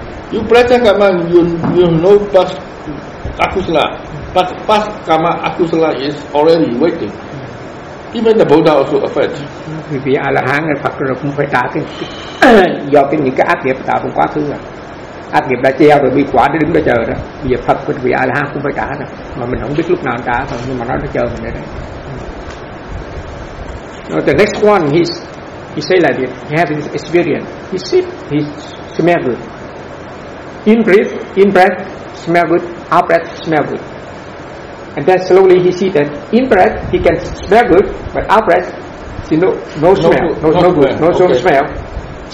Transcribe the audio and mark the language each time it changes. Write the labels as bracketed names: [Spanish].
[English] You present karma, you know past akusala, but past karma akusala is already waiting. Even the Buddha also affect. [Vietnamese] Vì vì A-la-hán hay Phật rồi cũng phải trả cái do cái những cái ác nghiệp tạo trong quá khứ rồi. Ác nghiệp đã treo rồi, bị quả nó đứng đó chờ đó. Vì Phật cũng vì A-la-hán cũng phải trả đó. Mà mình không biết lúc nào trả thôi, nhưng mà nó đã chờ mình đấy. [English] The next one, he say like this, he has his experience. He sit, he smell good. In breath, smell good. Out breath, smell good. And then slowly he see that in breath he can smell good, but out breath, see no smell.